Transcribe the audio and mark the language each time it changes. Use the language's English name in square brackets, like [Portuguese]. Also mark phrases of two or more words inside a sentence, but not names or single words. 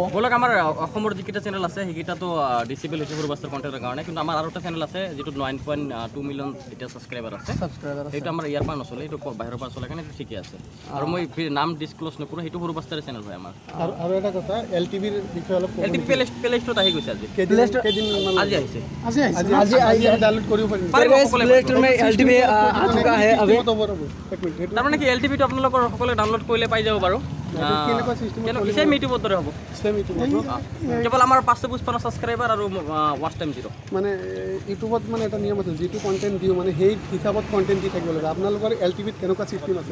[Assamese] ব্লক আমাৰ অসমৰ যিকেইটা চেনেল আছে সেইকেইটাতো ডিচেবল হৈছে সৰুবাস্তৰ কণ্টেণ্টৰ কাৰণে কিন্তু আমাৰ আৰু এটা চেনেল আছে যিটো 9.2 মিলিয়ন এতিয়া ছাবস্ক্ৰাইবাৰ আছে সেইটো আমাৰ ইয়াৰ পৰা নচলে এইটো বাহিৰৰ পৰা চলে কাৰণে ঠিকে আছে আৰু মই নাম ডিছক্ল'জ নকৰোঁ সেইটো সৰুবাস্তাৰে চেনেল হয় আমাৰ আৰু এটা কথা LTVৰ বিষয়ে অলপ LTV প্লে ষ্ট'ৰত আহি গৈছে আজি আজি আহিছে আজি डाउनलोड কৰিব পাৰিম [Hindi] प्ले स्टोर में LTV आ चुका है अभी [Assamese] তাৰমানে কি LTV টো আপোনালোকৰ সকলোৱে ডাউনলোড কৰিলে পাই যাব বাৰু কেনেকুৱা চিষ্টেম সেম ইউটিউবৰ দৰে হ'ব সেম ইউটিউব কেৱল আমাৰ 555 ছাবস্ক্ৰাইবাৰ আৰু [English] watch time [Assamese] 0 মানে ইউটিউবত মানে এটা নিয়ম আছে যিটো কন্টেন্ট দিও মানে সেই হিচাপত কন্টেন্ট দি থাকিব লাগে আপোনালোকৰ LTVত কেনেকুৱা চিষ্টেম আছে